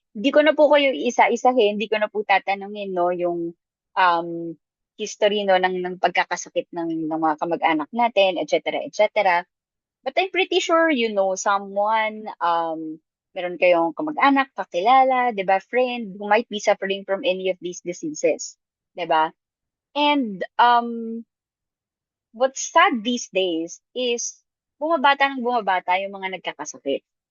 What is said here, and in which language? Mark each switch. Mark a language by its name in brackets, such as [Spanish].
[Filipino] Hindi ko na po kayo isa-isahin, hindi ko na po tatanungin, no, yung um, history, no, ng pagkakasakit ng mga kamag-anak natin, etc., etc. [English] But I'm pretty sure you know someone, [Filipino] meron kayong kamag-anak, kakilala, 'di ba, [English] friend, who might be suffering from any of these diseases, 'di ba? And what's sad these days is [Filipino] bumabata ng bumabata yung mga nagkakasakit.